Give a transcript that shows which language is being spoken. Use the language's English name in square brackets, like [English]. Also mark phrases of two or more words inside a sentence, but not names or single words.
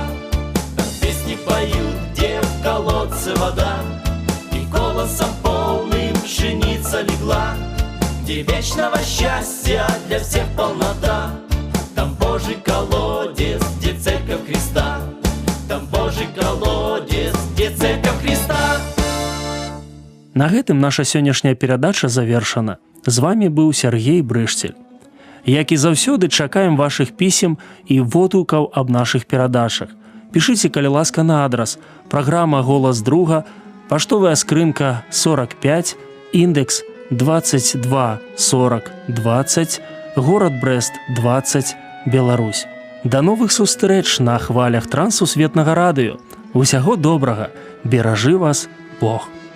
[Russian] Там песни поют, где в колодце вода, и голосом полным пшеница легла, где вечного счастья для всех полнота. Там Божий колодец, где церковь Христа. Там Божий колодец, где церковь Христа. [Belarusian] На гэтым наша сённяшняя перадача завершана. З вами быў Сергей Брыштель. Як і заўсёды, чакаем вашых пісем і водгукаў аб нашых перадачах. Пішыце, калі ласка, на адрас: праграма «Голас друга», паштовая скрынка 45, індекс 224020, горад Брэст 20, Беларусь. Да новых сустрэч на хвалях Трансусветнага радыё. Усяго добрага, беражы вас Бог.